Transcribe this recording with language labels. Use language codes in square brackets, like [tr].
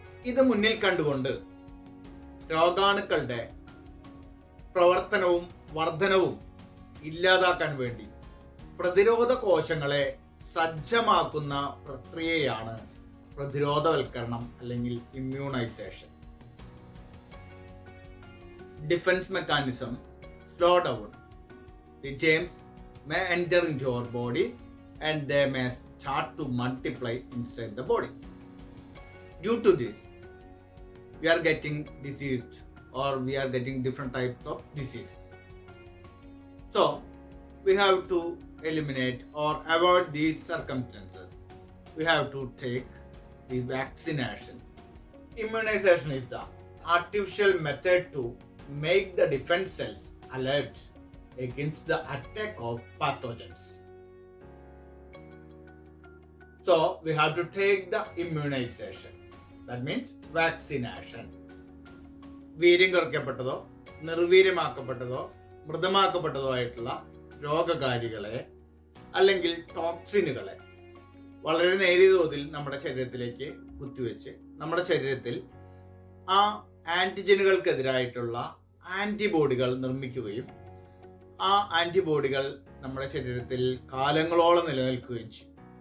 [ml] ഇത് മുന്നിൽ കണ്ടുകൊണ്ട് രോഗാണുക്കളുടെ പ്രവർത്തനവും വർധനവും ഇല്ലാതാക്കാൻ വേണ്ടി പ്രതിരോധ കോശങ്ങളെ സജ്ജമാക്കുന്ന പ്രക്രിയയാണ് പ്രതിരോധവൽക്കരണം അല്ലെങ്കിൽ immunisation. [en] Defence mechanism slow down. The germs may enter into our body and they may start to multiply inside the body. Due to this, we are getting diseased or we are getting different types of diseases. So, we have to eliminate or avoid these circumstances. We have to take the vaccination. Immunization is the artificial method to make the defense cells alert against the attack of pathogens. So we have to take the immunization. That means vaccination. [ml] വീര്യം കുറയ്ക്കപ്പെട്ടതോ നിർവീര്യമാക്കപ്പെട്ടതോ മൃതമാക്കപ്പെട്ടതോ ആയിട്ടുള്ള രോഗകാരികളെ അല്ലെങ്കിൽ ടോക്സിനുകളെ വളരെ നേരിയ തോതിൽ നമ്മുടെ ശരീരത്തിലേക്ക് കുത്തിവെച്ച് നമ്മുടെ ശരീരത്തിൽ ആ ആന്റിജനുകൾക്കെതിരായിട്ടുള്ള ആന്റിബോഡികൾ നിർമ്മിക്കുകയും ആ ആന്റിബോഡികൾ നമ്മുടെ ശരീരത്തിൽ കാലങ്ങളോളം നിലനിൽക്കുകയും ചെയ്യും.